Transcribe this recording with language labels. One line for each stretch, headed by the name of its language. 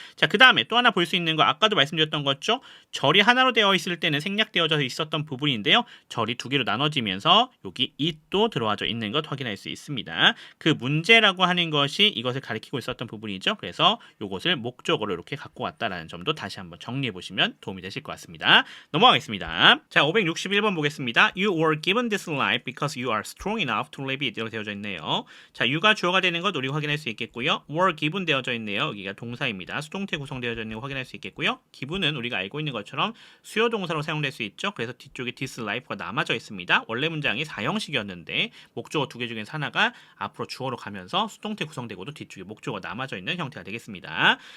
Korean: 자, 그 다음에 또 하나 볼 수 있는 거 아까도 말씀드렸던 거죠. 절이 하나로 되어 있을 때는 생략되어져 있었던 부분인데요. 절이 두 개로 나눠지면서 여기 it도 들어와져 있는 것 확인할 수 있습니다. 그 문제라고 하는 것이 이것을 가리키고 있었던 부분이죠. 그래서 이것을 목적으로 이렇게 갖고 왔다라는 점도 다시 한번 정리해 보시면 도움이 되실 것 같습니다. 넘어가겠습니다. 자, 561번 보겠습니다.
English: You were given this life because you are strong enough to live it.
Korean: 이렇게 되어져 있네요. 자, you가 주어가 되는 것 우리 확인할 수 있겠고요. were given 되어져 있네요. 여기가 동사입니다. 수동태 구성되어져 있는 거 확인할 수 있겠고요. given은 우리가 알고 있는 것처럼 수요 동사로 사용될 수 있죠. 그래서 뒤쪽에 this life가 남아져 있습니다. 원래 문장이 4형식이었는데 목적어 두 개 중에 하나가 앞으로 주어로 가면서 수동태 구성되고도 뒤쪽에 목적어 남아져 있는 형태가 되겠습니다.